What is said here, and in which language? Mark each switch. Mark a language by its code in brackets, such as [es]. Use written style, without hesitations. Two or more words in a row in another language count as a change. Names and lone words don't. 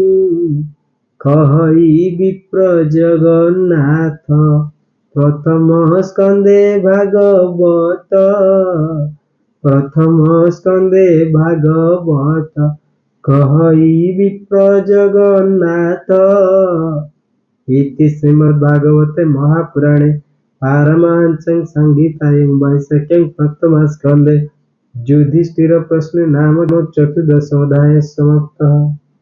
[or] କହଇ ବିପ୍ର ଜଗନ୍ନାଥ ପ୍ରଥମ ସ୍କନ୍ଧେ ଭାଗବତ କହଇ ବିପ୍ର ଜଗନ୍ନାଥ [sa] इति श्रीमद्भागवते महापुराणे पारमहंस्यां संहितायां वैशाख्यां प्रथमस्कन्धे युधिष्ठिर प्रश्ने नाम चतुर्दशोऽध्यायः समाप्तः।